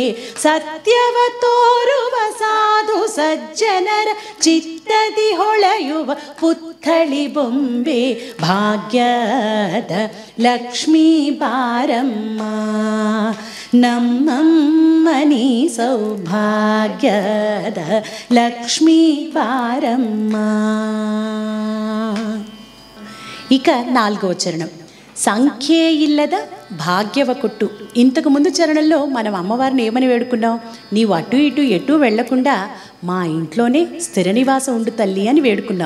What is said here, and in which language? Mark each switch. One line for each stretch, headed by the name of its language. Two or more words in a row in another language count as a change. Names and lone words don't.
Kannada: ಸತ್ಯವ ತೋರುವ ಸಾಧು ಸಜ್ಜನರ ಚಿತ್ತದಿ ಹೊಳೆಯುವ ಪುತ್ಥಳಿ ಬೊಂಬೆ. ಭಾಗ್ಯದ ಲಕ್ಷ್ಮೀ ಬಾರಮ್ಮ ನಮ್ಮಮ್ಮನಿ ಸೌಭಾಗ್ಯದ ಲಕ್ಷ್ಮೀ ಬಾರಮ್ಮ.
Telugu: ఇక 4వ చరణం
Kannada: ಸಂಖ್ಯೆ ಇಲ್ಲದ ಭಾಗ್ಯವ ಕೊಟ್ಟು.
Telugu: ఇంతకు ముందు చరణంలో మనం అమ్మవారిని ఏమని వేడుకున్నాం? నీవు అటు ఇటు ఎటు వెళ్లకుండా మా ఇంట్లోనే స్థిర నివాసం ఉండు తల్లి అని వేడుకున్నాం.